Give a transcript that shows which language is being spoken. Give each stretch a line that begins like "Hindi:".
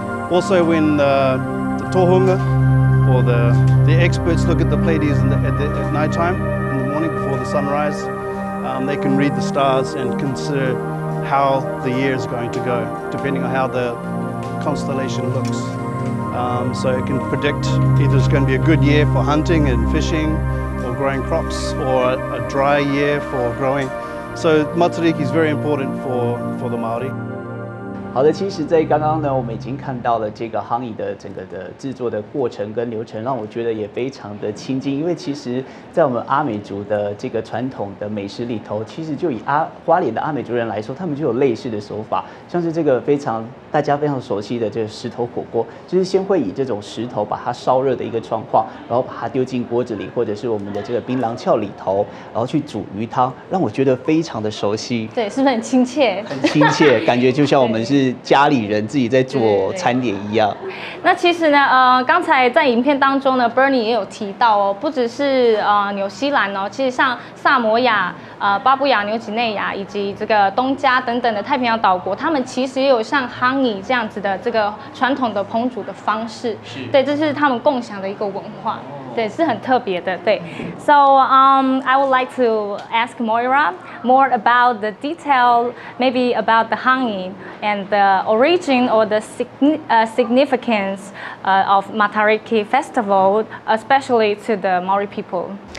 English: Also, when the tohunga or the experts look at the Pleiades at night time, in the morning before the sunrise, they can read the stars and consider how the year is going to go, depending on how the constellation looks. So it can predict either it's going to be a good year for hunting and fishing or growing crops, or a dry year for growing. So Matariki is very important for the Māori.
Chinese: 好的，其实，在刚刚呢，我们已经看到了这个hangi的整个的制作的过程跟流程，让我觉得也非常的亲近。因为其实，在我们阿美族的这个传统的美食里头，其实就以花莲的阿美族人来说，他们就有类似的手法，像是这个大家非常熟悉的这个石头火锅，就是先会以这种石头把它烧热的一个状况，然后把它丢进锅子里，或者是我们的这个槟榔鞘里头，然后去煮鱼汤，让我觉得非常的熟悉。对，是不是很亲切？很亲切，感觉就像我们是家里人自己在做餐点一样。那其实呢，刚才在影片当中呢 ，Bernie 也有提到哦，不只是纽西兰哦，其实像萨摩亚、巴布亚纽几内亚以及这个东加等等的太平洋岛国，他们其实也有像hangi这样子的这个传统的烹煮的方式。对，这是他们共享的一个文化。对，是很特别的。
English: 对 ，So I would like to ask Moira more about the detail, maybe about the hangi and the origin or the significance of Matariki Festival, especially to the Maori people.